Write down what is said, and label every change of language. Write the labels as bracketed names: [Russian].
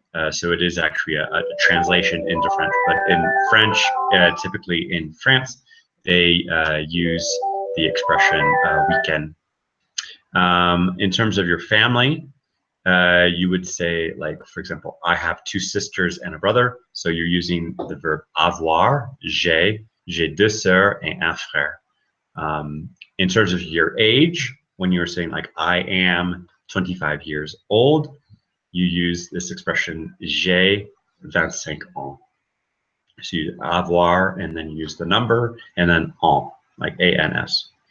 [English] So it is actually a translation into French, but in French, typically in France, they use the expression weekend. In terms of your family, you would say, like, for example, I have 2 sisters and a brother. So you're using the verb [French] avoir, j'ai deux sœurs et un frère. [English] In terms of your age, when you're saying like, I am 25 years old, you use this expression, [French] j'ai 25 ans. [English] So you avoir, and then you use the number, and then ans, like A-N-S.